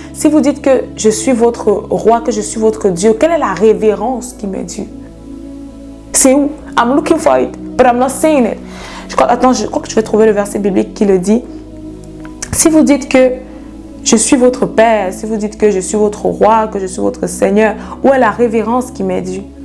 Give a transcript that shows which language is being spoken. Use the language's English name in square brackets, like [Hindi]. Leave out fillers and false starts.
[French] Si vous dites que je suis votre roi, que je suis votre Dieu, quelle est la révérence qui m'est due? C'est où? [English] I'm looking for it, but I'm not saying it. [French] Je crois que je vais trouver le verset biblique qui le dit. Si vous dites que je suis votre Père, si vous dites que je suis votre roi, que je suis votre Seigneur, où est la révérence qui m'est due?